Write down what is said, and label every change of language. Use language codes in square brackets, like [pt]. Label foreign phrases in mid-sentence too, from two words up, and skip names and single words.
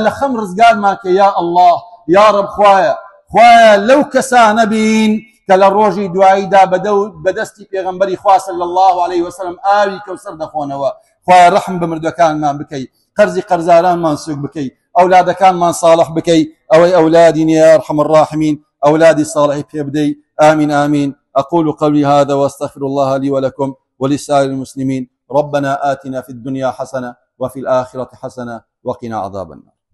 [ckb] لە خەم ڕزگارمان کە [ar] یا الله یا رب [ckb] خوایە لەو کەسانە بین کە لە ڕۆژی دواییدا بەدەستی پێغەمبەری خوا [ar] صلی الله عليه وسلم [ckb] ئاوی کەوسەر دەخۆنەوە خوایە ڕەحم بە مردوەکانمان بکەی قەرزی قەرزارانمان سوک بکەی ئەولادەکانمان صالح بکەی ئەوەی ئەولادی نیە [ar] یا ئەرحەم الراحمین [ckb] ئەولادی صالحی پێ بدەی [ar] آمین آمين أقول قولي هذا وأستغفر الله لي ولكم ولسائر المسلمين ربنا آتنا في الدنيا حسنة وفي الآخرة حسنة وقنا عذاب النار